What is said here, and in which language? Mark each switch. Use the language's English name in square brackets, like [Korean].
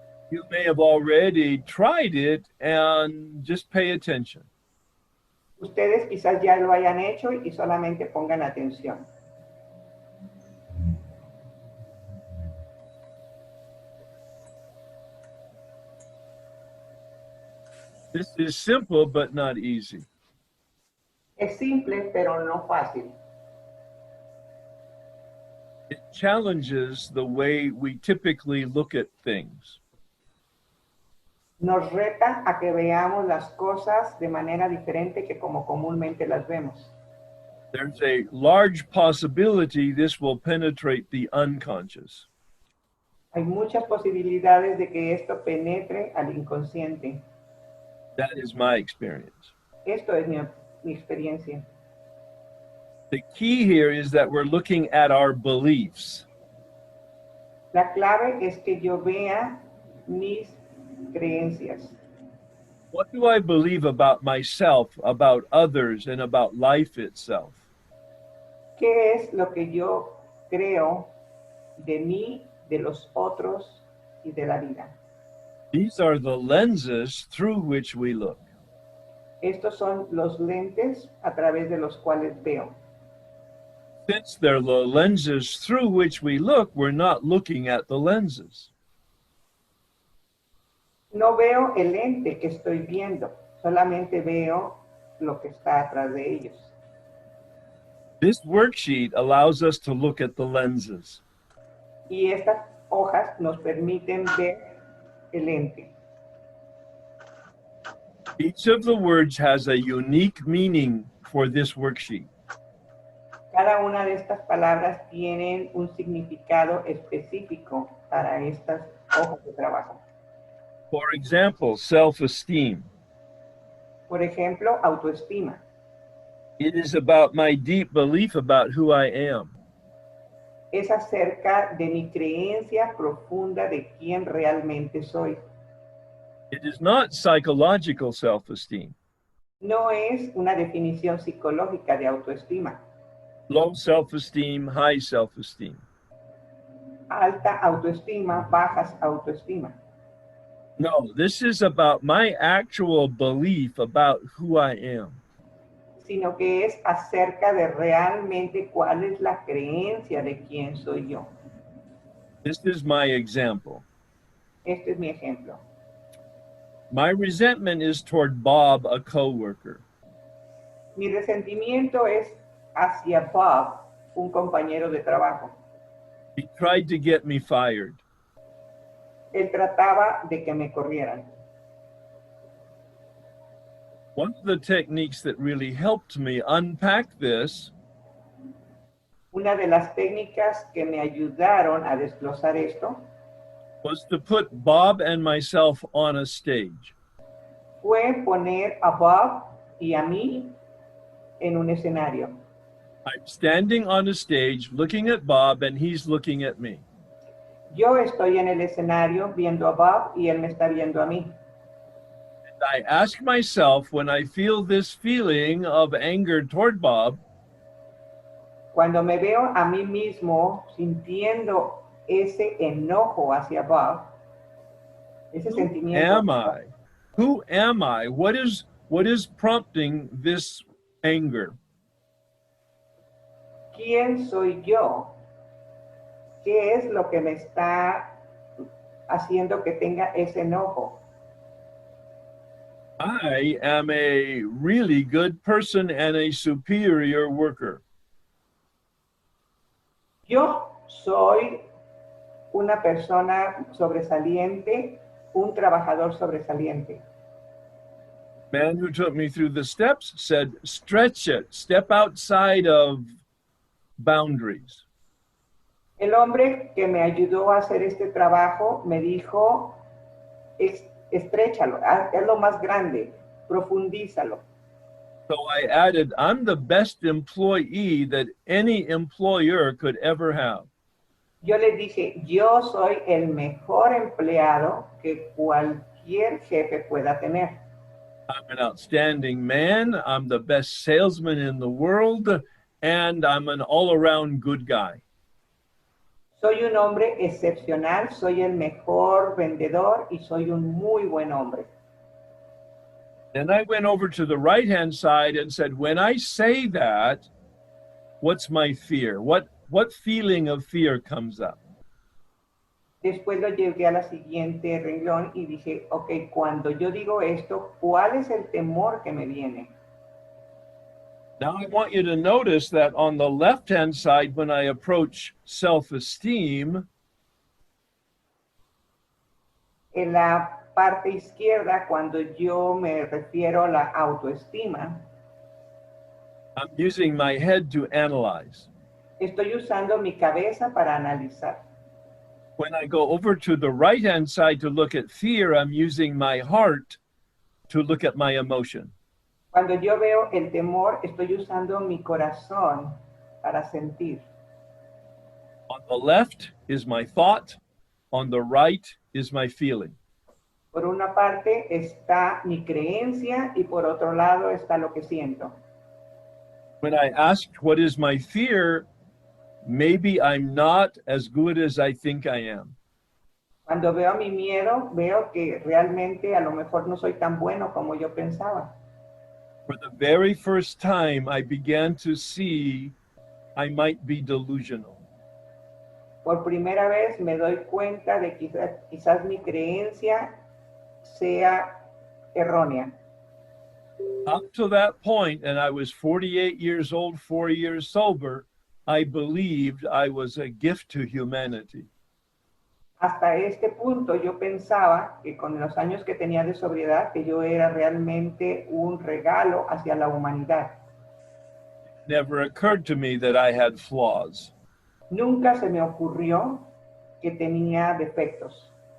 [English] You may have already tried it and just pay attention. [Spanish] Ustedes quizás ya lo hayan hecho y solamente pongan atención. [English] This is simple but not easy. [Spanish] Es simple, pero no fácil. [English] It challenges the way we typically look at things. [Spanish] Nos reta a que veamos las cosas de manera diferente que como comúnmente las vemos. [English] There's a large possibility this will penetrate the unconscious. [Spanish] Hay muchas posibilidades de que esto penetre al inconsciente. [English] That is my experience. [Spanish] Esto es mi experiencia. [English] The key here is that we're looking at our beliefs. [Spanish] La clave es que yo vea mis creencias. [English] What do I believe about myself, about others, and about life itself? [Spanish] ¿Qué es lo que yo creo de mí, de los otros y de la vida? [English] These are the lenses through which we look. [Spanish] Estos son los lentes a través de los cuales veo. [English] Since they're the lenses through which we look, we're not looking at the lenses. [Spanish] No veo el lente que estoy viendo, solamente veo lo que está atrás de ellos. [English] This worksheet allows us to look at the lenses. [Spanish] Y estas hojas nos permiten ver el lente. [English] Each of the words has a unique meaning for this worksheet. [Spanish] Cada una de estas palabras tienen un significado específico para estas hojas de trabajo. [English] For example, self-esteem. [Spanish] Por ejemplo, autoestima. [English] It is about my deep belief about who I am. [Spanish] Es acerca de mi creencia profunda de quién realmente soy. [English] It is not psychological self-esteem. [Spanish] No es una definición psicológica de autoestima. [English] Low self-esteem, high self-esteem. [Spanish] Alta autoestima, bajas autoestima. [English] No, this is about my actual belief about who I am. [Spanish] Sino que es acerca de realmente cuál es la creencia de quién soy yo. [English] This is my example. [Spanish] Este es mi ejemplo. [English] My resentment is toward Bob, a coworker. [Spanish] Mi resentimiento es hacia Bob, un compañero de trabajo. [English] He tried to get me fired. [Spanish] Él trataba de que me corrieran. [English] One of the techniques that really helped me unpack this [Spanish] Una de las técnicas que me ayudaron a desglosar esto [English] was to put Bob and myself on a stage. [Spanish] fue poner a Bob y a mí en un escenario. [English] I'm standing on a stage looking at Bob and he's looking at me. [Spanish] Yo estoy en el escenario viendo a Bob y él me está viendo a mí. [English] And I ask myself, when I feel this feeling of anger toward Bob, [Spanish] Cuando me veo a mí mismo sintiendo ese enojo hacia Bob, ese [English] who [Spanish] sentimiento. [English] am I? Who am I? What is prompting this anger? [Spanish] ¿Quién soy yo? ¿Qué es lo que me está haciendo que tenga ese enojo? [English] I am a really good person and a superior worker. [Spanish] Yo soy una persona sobresaliente, un trabajador sobresaliente. [English] Man who took me through the steps said, stretch it, step outside of boundaries. [Spanish] El hombre que me ayudó a hacer este trabajo me dijo, estréchalo, hazlo más grande, profundízalo. [English] So I added, I'm the best employee that any employer could ever have. [Spanish] Yo le dije, yo soy el mejor empleado que cualquier jefe pueda tener. [English] I'm an outstanding man, I'm the best salesman in the world, and I'm an all-around good guy. [Spanish] Soy un hombre excepcional, soy el mejor vendedor y soy un muy buen hombre. [English] Then I went over to the right-hand side and said, when I say that, what's my fear? What feeling of fear comes up? [Spanish] Después lo llevé a la siguiente renglón y dije, ok, cuando yo digo esto, ¿cuál es el temor que me viene? [English] Now I want you to notice that on the left-hand side, when I approach self-esteem, [Spanish] En la parte izquierda, cuando yo me refiero a la autoestima, [English] I'm using my head to analyze. [Spanish] estoy usando mi cabeza para analizar. [English] When I go over to the right-hand side to look at fear, I'm using my heart to look at my emotion. [Spanish] Cuando yo veo el temor, estoy usando mi corazón para sentir. [English] On the left is my thought, on the right is my feeling. [Spanish] Por una parte está mi creencia y por otro lado está lo que siento. [English] When I asked what is my fear, maybe I'm not as good as I think I am. [Spanish] Cuando veo mi miedo, veo que realmente a lo mejor no soy tan bueno como yo pensaba. [English] For the very first time, I began to see I might be delusional. [Spanish] Por primera vez me doy cuenta de que quizás mi creencia sea errónea. [English] Up to that point, and I was 48 years old, 4 years sober, I believed I was a gift to humanity. [Spanish] Hasta este punto yo pensaba que con los años que tenía de sobriedad, que yo era realmente un regalo hacia la humanidad. [English] Never occurred to me that I had flaws. [Spanish] Nunca se me ocurrió que tenía defectos.